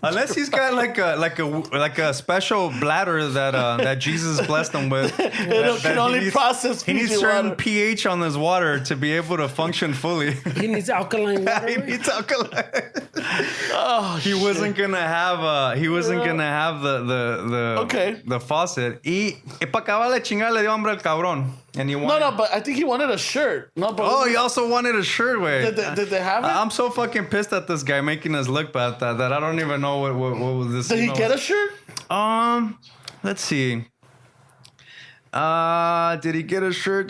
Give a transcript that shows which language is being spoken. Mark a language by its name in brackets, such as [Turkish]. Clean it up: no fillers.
[English] Unless he's got like a special bladder that Jesus blessed him with. It can only process He needs Fiji certain water. pH on his water to be able to function fully. He needs alkaline water. He needs alkaline. Oh, He wasn't gonna have the faucet. [Spanish] Y para acabar la chingada le dio hambre al cabrón. [English] And he wanted, No, but I think he wanted a shirt. No, but Oh, he also wanted a shirt, way. Did they have it? I'm so fucking pissed at this guy making us look bad that I don't even know what was this. Did he get a shirt? Let's see. Did he get a shirt?